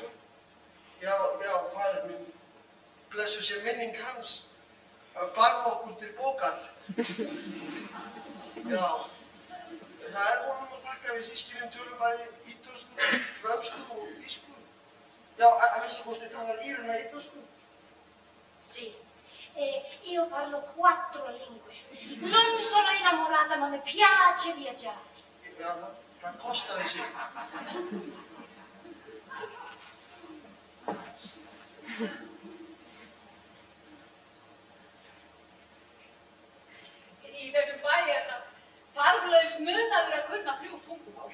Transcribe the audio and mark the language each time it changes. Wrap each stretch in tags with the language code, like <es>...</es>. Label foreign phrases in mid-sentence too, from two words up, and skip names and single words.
<is>Já, faðir minn, blessuð sé minning hans, hann barði okkur til bókar. Já, það er honum að þakka við systkinum tölum bæði ítölsku, frönsku og þýsku. Já, að minnsta kosti talar Írena ítölsku.</is> <it>Sì, io parlo 4 lingue. Non sono innamorata, ma mi piace viaggiare.</it> <is>Já, það kostaði sig. Í þessum bæ er það þarflaus munaður að kunna 3 tungumál.</is>